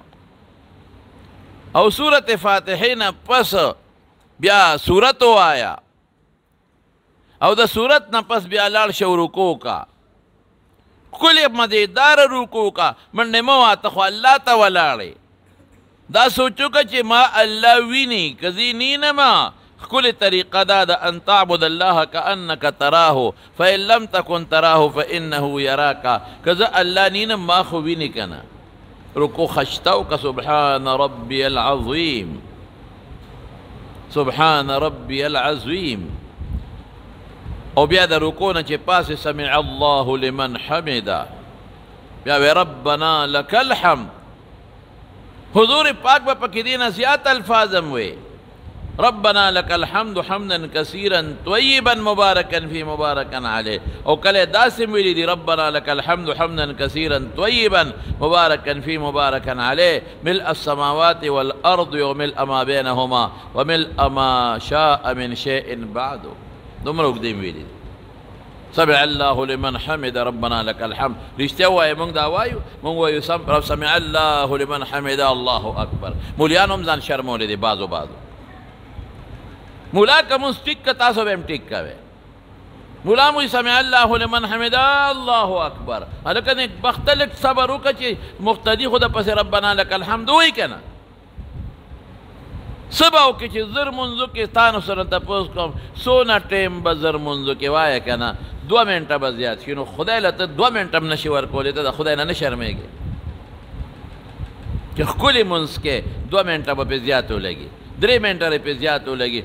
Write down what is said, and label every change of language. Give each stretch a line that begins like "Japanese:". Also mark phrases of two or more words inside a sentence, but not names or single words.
Pashto: او سورت فاتحې نه پس بیا سورت ووایه، او د سورت نه پس بیا لاړ شه رکوع کا، ښکلې مزېداره رکوع کا، منډې مه واته خو الله ته ولاړې. دا سوچ وکړه چې ما الله ویني که زه نینمه. ښکلې طریقه دا ده
Arabic: ان تعبد الله کانک تراه فان لم تکن تراه فانه یراک.
Pashto: که زه الله نینم ما خو ویني که نه. رکوع خشته وکړه،
Arabic: سبحان ربی العظیم، سبحان ربی العظیم.
Pashto: او بیا د رکوع نه چې پاسې
Arabic: سمع الله لمن حمده،
Pashto: بیا وی
Arabic: ربنا لک الحمد.
Pashto: حضور پاک به پکې دې نه زیات الفاظ هم وی
Arabic: ربنا لك الحمد حمدا كثيرا طيبا مباركا في مباركا عليه،
Pashto: او کله داسې ویلي دي
Arabic: ربنا لك الحمد حمدا كثيرا طيبا مباركا في مباركا عليه ملء السماوات والارض وملء ما بينهما وملء ما شاء من شيء بعد.
Pashto: دومره اوږدې ویلي دي.
Arabic: سمع الله لمن حمد ربنا لك الحمد.
Pashto: رښتیا وایه موږ دا وایو، موږ وایو
Arabic: سمع الله لمن حمد الله اکبر.
Pashto: مولیان هم ځان شرمولی دي بعضو مولا که مونځ ټیک که تاسو به هم ټیک کوئ. مولا موی
Arabic: سمع الله لمن حمده الله اکبر.
Pashto: هلکه نیکبخته لږ صبر وکړه چې مقتدي خو د پسې
Arabic: ربنا لک الحمد
Pashto: وایي که نه. څه به وکړې چې زر مونځو کې تانو سره تپوس کوم څونه ټیم به زر مونځو کې وایه که نه 2 منټه به زیات شي. نو خدای له ته 2 منټه هم نشي ورکولی، ته د خدای نه شرمېږې چې ښکلي مونځ کې 2 منټه به پې زیات ولګي، 3 منټه پې زیات ولګي.